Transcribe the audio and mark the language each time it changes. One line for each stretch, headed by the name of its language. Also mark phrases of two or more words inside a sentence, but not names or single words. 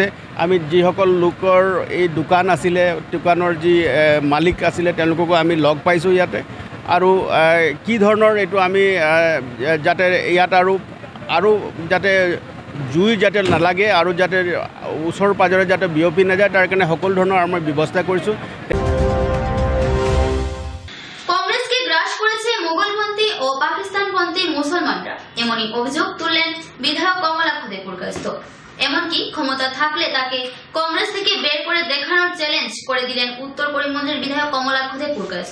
Assamese: আমি যিসকল লোকৰ এই দোকান আছিলে, দোকানৰ যি মালিক আছিলে, তেওঁলোককো আমি লগ পাইছোঁ ইয়াতে। আৰু কি ধৰণৰ এইটো আমি যাতে ইয়াত আৰু যাতে জুই যাতে নালাগে আৰু যাতে ওচৰ পাজৰে যাতে বিয়পি নাযায়, তাৰ কাৰণে সকলো ধৰণৰ আমি ব্যৱস্থা কৰিছোঁ।
Bangla: কংগ্রেসকে গ্রাস করেছে মোগলপন্থী ও পাকিস্তানপন্থী মুসলমানরা, এমনই অভিযোগ তুললেন বিধায়ক কমলাক্ষ দেপুরকায়স্থ। এমনকি ক্ষমতা থাকলে তাকে কংগ্রেস থেকে বের করে দেখানোর চ্যালেঞ্জ করে দিলেন উত্তর করিমগঞ্জের বিধায়ক কমলাক্ষ দেপুরকায়স্থ।